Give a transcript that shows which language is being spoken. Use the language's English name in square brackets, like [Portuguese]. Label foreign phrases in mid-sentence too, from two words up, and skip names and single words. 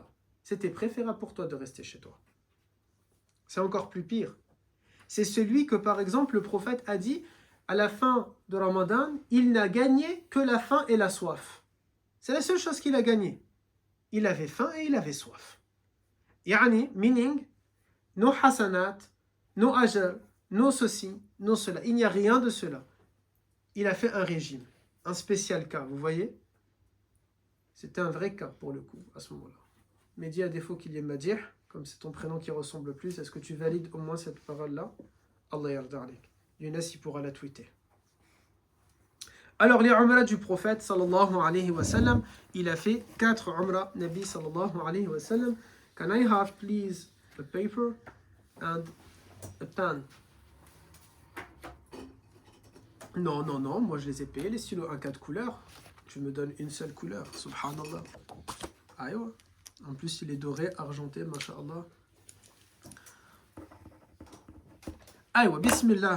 [French] C'était préférable pour toi de rester chez toi. C'est encore plus pire. C'est celui que, par exemple, le prophète a dit, à la fin de Ramadan, il n'a gagné que la faim et la soif. C'est la seule chose qu'il a gagné. Il avait faim et il avait soif. Yani, [English] meaning, no hasanat, no ajr, no ceci, no cela. [French] Il n'y a rien de cela. Il a fait un régime, un spécial cas, vous voyez? C'était un vrai cas pour le coup, à ce moment-là. Mais dis à défaut qu'il y ait Madih, comme c'est ton prénom qui ressemble plus, est-ce que tu valides au moins cette parole-là? [Arabic] الله يرضى عليك. [French] Younes, il pourra la tweeter. Alors, les umrah du prophète, [Arabic] صلى الله عليه وسلم, [French] il a fait 4 umrah, [Arabic] نبي صلى الله عليه وسلم. [English] Can I have, please, a paper and a pen? [French] Non, non, non, moi je les ai payés, les stylos 1-4 couleurs. Tu me donnes une seule couleur, subhanallah. Ah ouais. En plus, il est doré, argenté, masha'Allah. Ah ouais, bismillah.